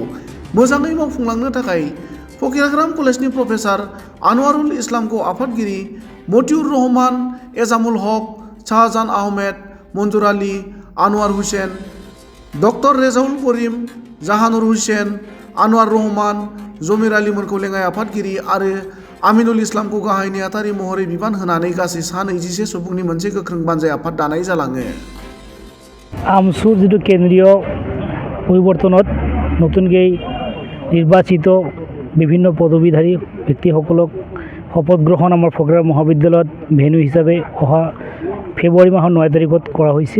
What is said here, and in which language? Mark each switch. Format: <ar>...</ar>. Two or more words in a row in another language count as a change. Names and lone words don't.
<brx>मोजाङै मावफुंलांनो थाखाय फकिराग्राम कलेजनि प्रफेसार आनवारुल इस्लामखौ आफादगिरि मतिउर रहमान, एजामुल हक, शाहजान आहमेद, मन्जुर आली, आनवार हुसैन, डक्टर रेजाउल करिम, जाहानुर हुसैन, आनवार रहमान, जमिर आलीमोनखौ लेङाइ आफादगिरि आरो आमिनुल इस्लामखौ गाहाय नेहाथारि महरै बिबान होनानै गासै सा 21 सुबुंनि मोनसे गोख्रों बानजाय आफाद दानाय जालाङो।</brx> <as>আমচুৰ যিটো কেন্দ্ৰীয় পৰিৱৰ্তনত নতুনকৈ নিৰ্বাচিত বিভিন্ন পদবীধাৰী ব্যক্তিসকলক শপত গ্ৰহণ আমাৰ ফকিৰাগ্ৰাম মহাবিদ্যালয়ত ভেন্যু হিচাপে অহা ফেব্ৰুৱাৰী মাহৰ 9 তাৰিখত কৰা হৈছে।</as>